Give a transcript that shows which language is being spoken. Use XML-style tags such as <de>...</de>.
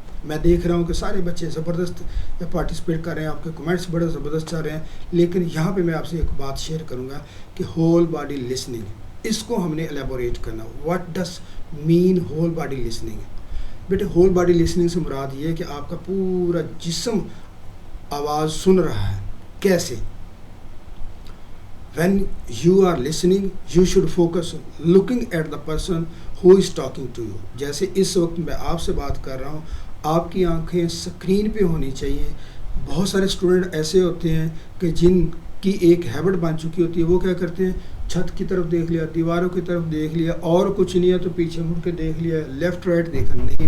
<ur>میں دیکھ رہا ہوں کہ سارے بچے زبردست پارٹیسپیٹ کر رہے ہیں، آپ کے کمنٹس بڑے زبردست چل رہے ہیں، لیکن یہاں پہ میں آپ سے ایک بات شیئر کروں گا کہ ہول باڈی لسننگ، اس کو ہم نے ایلیبوریٹ کرنا.</ur> <en>What does mean whole body listening?</en> <ur>بیٹے ہول باڈی لسننگ سے مراد یہ ہے کہ آپ کا پورا جسم آواز سن رہا ہے. کیسے؟</ur> <en>When you are listening, you should focus looking at the person who is talking to you.</en> <ur>جیسے اس وقت میں آپ سے بات کر رہا ہوں، آپ کی آنکھیں سکرین پہ ہونی چاہیے. بہت سارے اسٹوڈنٹ ایسے ہوتے ہیں کہ جن کی ایک ہیبٹ بن چکی ہوتی ہے، وہ کیا کرتے ہیں، چھت کی طرف دیکھ لیا، دیواروں کی طرف دیکھ لیا، اور کچھ نہیں ہے تو پیچھے مڑ کے دیکھ لیا، لیفٹ رائٹ دیکھنا نہیں.</ur>